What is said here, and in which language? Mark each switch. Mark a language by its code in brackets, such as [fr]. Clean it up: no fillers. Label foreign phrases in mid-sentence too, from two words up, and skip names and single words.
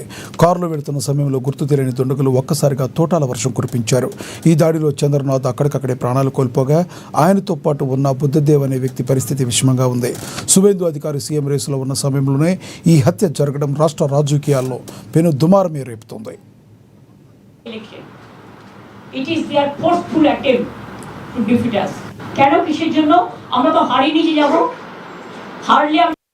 [te] కారులో వెళుతున్న సమయంలో గుర్తు తెలియని దుండగులు ఒక్కసారిగా తోటాల వర్షం కురిపించారు. ఈ దాడిలో చంద్రనాథ్ అక్కడికక్కడే ప్రాణాలు కోల్పోగా ఆయనతో పాటు ఉన్న బుద్ధదేవ్ అనే వ్యక్తి పరిస్థితి విషమంగా ఉంది. సువేందు అధికారి సీఎం రేసులో ఉన్న సమయంలోనే ఈ హత్య జరగడం రాష్ట్ర రాజకీయాల్లో పెను దుమారమే రేపుతోంది. [bn] কেন কিসের জন্য আমরা তো হারিয়ে নিয়ে যাব, হারলে